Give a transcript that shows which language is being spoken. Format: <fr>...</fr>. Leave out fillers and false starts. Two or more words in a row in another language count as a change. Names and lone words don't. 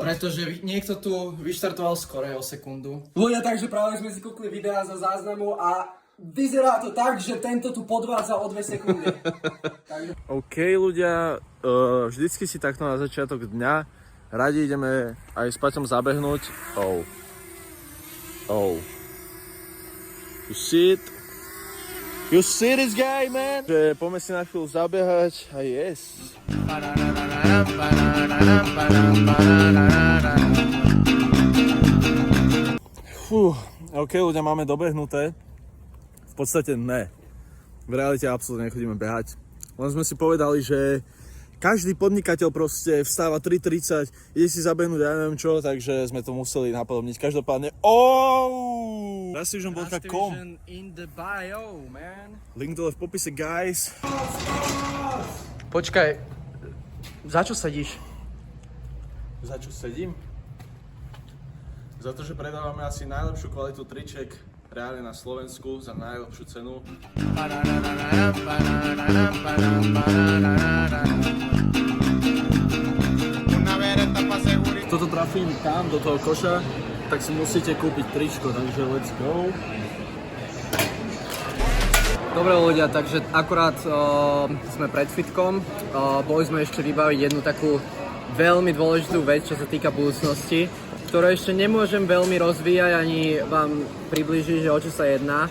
<sk>Pretože niekto tu vyštartoval skore o sekundu. Ľudia, takže práve sme si kúkli videa za záznamu a vyzerá to tak, že tento tu podvádza o 2 sekundy. OK, ľudia, vždycky si takto na začiatok dňa radi ideme aj s Paťom zabehnúť.</sk> <en>Oh. You see it? You see this guy, man?</en> <sk>Že poďme si na chvíľu zabehať a yes. OK, ľudia, máme dobehnuté. V podstate ne. V realite absolútne nechodíme behať. Len sme si povedali, že každý podnikateľ proste vstáva 3:30, ide si zabehnúť, ja neviem čo, takže sme to museli napodobniť. Každopádne, RustVision.com</sk> <en>in the bio, man.</en> <sk>Link dole v popise, guys. Počkaj, za čo sedíš? Za čo sedím? Za to, že predávame asi najlepšiu kvalitu triček reálne na Slovensku za najlepšiu cenu. Toto trafím tam do toho koša, tak si musíte kúpiť tričko, takže</sk> <en>let's go.</en> <sk>Dobre ľudia, takže akurát sme pred fitkom. Boli sme ešte vybaviť jednu takú veľmi dôležitú vec, čo sa týka budúcnosti, ktorú ešte nemôžem veľmi rozvíjať ani vám priblížiť, že o čo sa jedná.</sk>